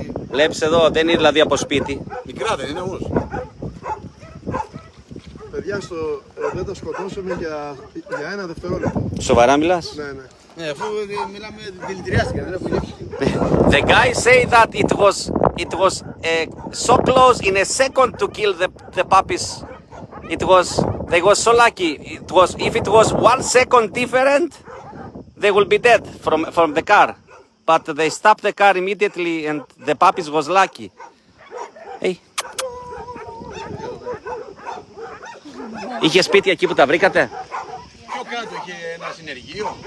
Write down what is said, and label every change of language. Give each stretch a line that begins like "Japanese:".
Greek: Βλέπεις εδώ, δεν είναι δηλαδή από σπίτι. Μικρά δεν είναι όμως. Παιδιά, δεν τα σκοτώσαμε για ένα δευτερόλεπτο. Σοβαρά μιλάς? Ναι, ναι. Ναι, αφού μιλάμε δηλητηριάστηκαν, δεν έχουν γεύση.
English: The guy say that it was so close in a second to kill the puppies. They was so lucky. If it was 1 second different, they will be dead from the car. But they stopped the car immediately and the puppies was lucky. Hey.
Greek: Είχε σπίτια εκεί που τα βρήκατε? Πιο κάτω είχε ένα συνεργείο.